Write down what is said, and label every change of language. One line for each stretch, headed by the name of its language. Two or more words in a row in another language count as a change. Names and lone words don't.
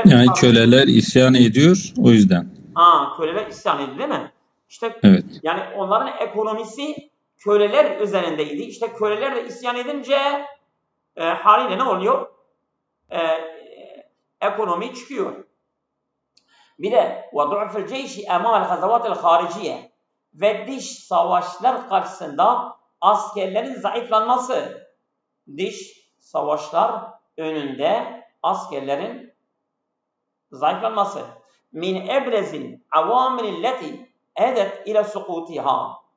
Turkish: yani köleler isyan ediyor o yüzden. Köleler isyan ediyor değil mi? İşte evet. Yani onların ekonomisi köleler üzerindeydi. İşte köleler de isyan edince haliyle ne oluyor? Ekonomi çıkıyor. Bir de
Arabic: وَضُعْفِ الْجَيْشِ اَمَامَ الْغَزَوَاتِ الْخَارِجِيَ
Turkish: ve dış savaşlar karşısında askerlerin zayıflanması. Dış savaşlar önünde askerlerin zayıflanması.
Arabic: من أبرز العوامل التي أدت إلى سقوطها.